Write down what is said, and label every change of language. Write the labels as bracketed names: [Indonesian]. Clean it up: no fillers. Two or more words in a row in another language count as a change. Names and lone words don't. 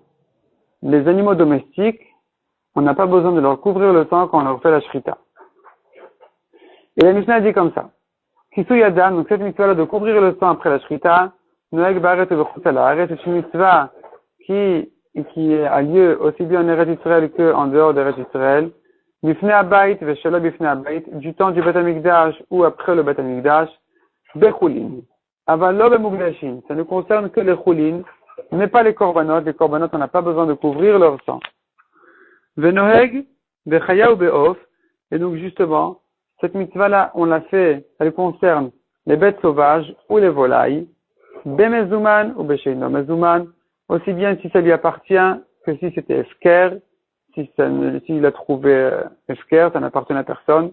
[French] Les animaux domestiques, on n'a pas besoin de leur couvrir le sang quand on leur fait la shrita. Et la Mishnah dit comme ça. [Hebrew] כיסוי הדם, [French] donc cette mitzvah-là de couvrir le sang après la shrita, [Hebrew] נוהג בארץ [French] et [Hebrew] בחוץ לארץ, [French] c'est une mitzvah qui a lieu aussi bien en [Hebrew] ארץ ישראל [French] qu'en dehors d' [Hebrew] ארץ ישראל. בפני הבית ושלא בפני הבית, [French] du temps du [Hebrew] בית המקדש [French] ou après le [Hebrew] בית המקדש, [French] Bechulin. [Hebrew] אבל לא במוקדשין, [French] ça ne concerne que les chulin, mais pas les korbanot. Les korbanot, on n'a pas besoin de couvrir leur sang. [Hebrew] ונוהג בחיה ובעוף, [French] et donc justement, cette mitzvah-là, on l'a fait, elle concerne les bêtes sauvages ou les volailles, [Hebrew] במזומן ובשאינו מזומן, [French] aussi bien si ça lui appartient que si c'était Efker, s'il a trouvé Efker, ça n'appartenait à personne.